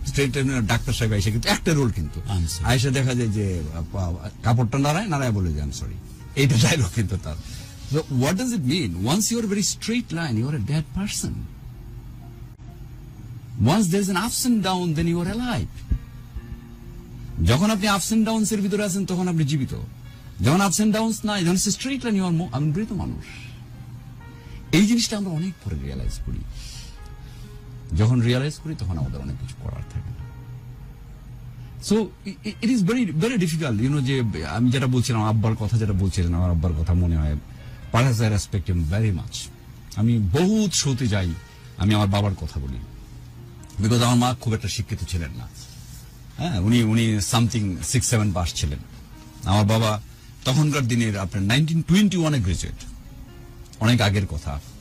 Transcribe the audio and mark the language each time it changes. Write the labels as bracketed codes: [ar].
[bn] Straight line doctor সাহেব আইসা, কিন্তু একটা রোল, কিন্তু আইসা দেখা যায় যে কাপড়টা নাড়ায় বলে যে [en] I am sorry, [bn] এইটা ডায়লগ কিন্তু তার। [en] So what does it mean? Once you are a very straight line, you are a dead person. Once there is an ups and down, then you are alive. [bn] যখন আপনি ups and downs এর ভিতরে আছেন তখন আপনি জীবিত। যখন ups and downs নাই, যখন স্ট্রেট লাইন, ইউ আর আমি মৃত মানুষ। এই জিনিসটা আমরা অনেক পরে রিয়েলাইজ করি। যখন রিয়েলাইজ করি তখন আমাদের অনেক কিছু করার থাকে না। [en] so it is very very difficult, [bn] যে আমি যেটা বলছিলাম, আব্বার কথা যেটা বলছিলেন, আমার আব্বার কথা মনে হয়। [en] Perhaps I respect him very much. [bn] আমি বহুত শোতে যাই, আমি আমার বাবার কথা বলি, বিকজ আমার মা খুব একটা শিক্ষিত ছিলেন না। হ্যাঁ, উনি সামথিং 6-7 পাস ছিলেন। আমার বাবা তখনকার দিনের আপনার 1921 গ্রাজুয়েট, অনেক আগের কথা।